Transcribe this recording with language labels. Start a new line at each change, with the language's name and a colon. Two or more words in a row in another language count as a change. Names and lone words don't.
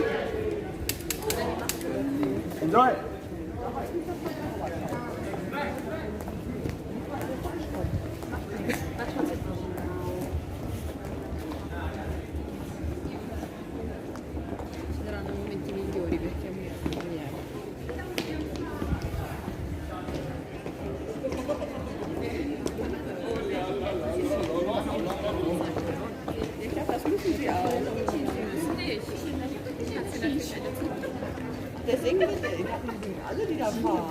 English: Enjoy!
Italian: Ci saranno momenti migliori perché a me non viene.
German: Deswegen alle, die da fahren.